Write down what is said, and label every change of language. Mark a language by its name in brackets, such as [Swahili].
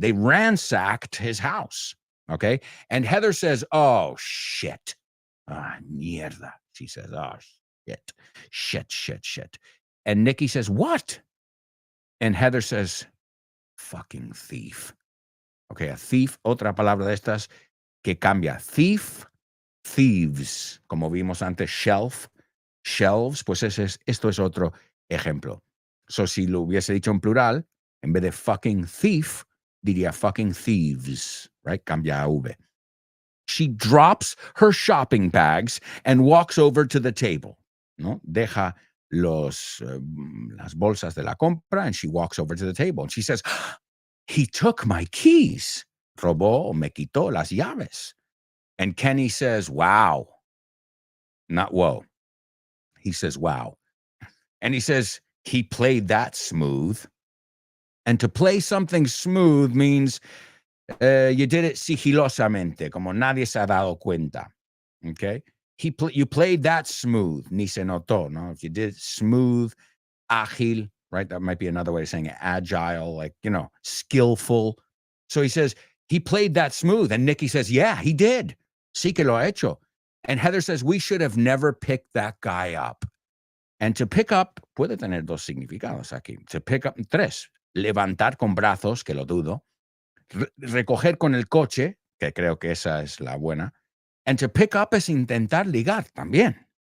[English] They ransacked his house. Okay. And Heather says, oh, shit. Ah, mierda. She says, oh, shit. And Nikki says, what? And Heather says, fucking thief. [Spanish] Okay, a thief, otra palabra de estas que cambia. Thief, thieves. Como vimos antes, shelves, pues esto es otro ejemplo. So, si lo hubiese dicho en plural, en vez de fucking thief, diría fucking thieves, right? Cambia a V. [English] She drops her shopping bags and walks over to the table. ¿No? Deja las bolsas de la compra and she walks over to the table. And she says, he took my keys. [Spanish] Robó o me quitó las llaves. [English] And Kenny says, wow. Not whoa. He says, wow. And he says, he played that smooth. And to play something smooth means you did it sigilosamente, como nadie se ha dado cuenta. Okay? You played that smooth, ni se notó, no? If you did it smooth, ágil, right? That might be another way of saying it, agile, like, skillful. So he says, he played that smooth. And Nikki says, yeah, he did. Sí que lo ha hecho. And Heather says, we should have never picked that guy up. And to pick up, puede tener dos significados aquí. To pick up, tres. [Spanish] Levantar con brazos, que lo dudo. Recoger con el coche, que creo que esa es la buena. [English] And to pick up es intentar ligar también.